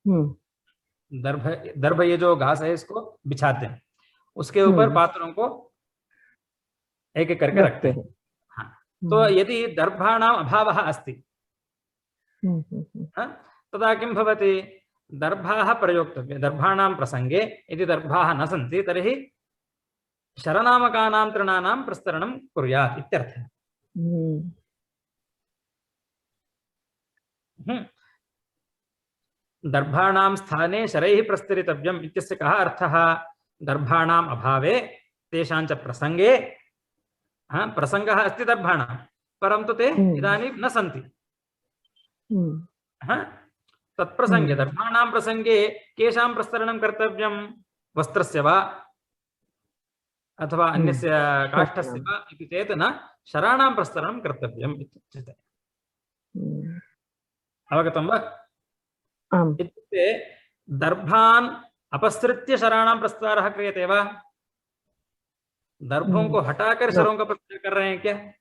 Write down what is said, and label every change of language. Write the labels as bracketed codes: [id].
[hi] दर्भ ये जो घास है इसको बिछाते हैं, उसके ऊपर पात्रों को एक एक करके रखते हैं। [sa] हाँ, तो यदि दर्भाणाम् अभावः अस्ति तदा किं भवति? दर्भाः प्रयोक्तव्ये। दर्भाणां प्रसंगे यदि दर्भाः न सन्ति तर्हि शरनामकानां तृणानां प्रस्तरणं कुर्यात् इत्यर्थः। दर्भाणां स्थाने शरैः प्रस्तरितव्यम् इत्यस्य कः अर्थः? दर्भाणाम् अभावे तेषां च प्रसंगे प्रसंगः अस्ति दर्भाणां, परन्तु ते इदानीं न सन्ति। तत्प्रसंगे दर्भाणां प्रसंगे केषां प्रस्तरणं कर्तव्यं? वस्त्रस्य वा अथवा अन्यस्य काष्ठस्य वा इति चेत् न, शराणां प्रस्तरणं कर्तव्यम् इत्युच्यते। अवगतं वा? इत्युक्ते दर्भान् अपसृत्य शराणां प्रस्तारः क्रियते वा? [hi] दर्भों को हटाकर शरों का प्रस्तार कर रहे हैं क्या?